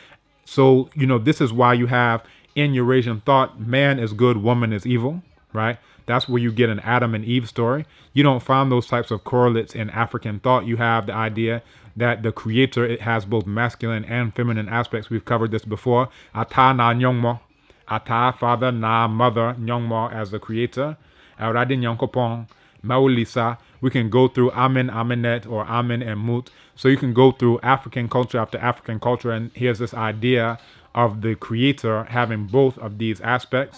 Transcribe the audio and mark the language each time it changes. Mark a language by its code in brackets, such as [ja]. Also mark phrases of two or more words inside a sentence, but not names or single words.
[en] So this is why you have in Eurasian thought, man is good, woman is evil, right? That's where you get an Adam and Eve story. You don't find those types of correlates in African thought. You have the idea that the creator, it has both masculine and feminine aspects. We've covered this before. [gaa] Ata na nyongmo. Ata, [en] father, na mother, nyongmo as the creator. Awurade Nyankopon, Maulisa. We can go through Amen, Amenet, or Amen and Mut. So you can go through African culture after African culture, and here's this idea of the creator having both of these aspects.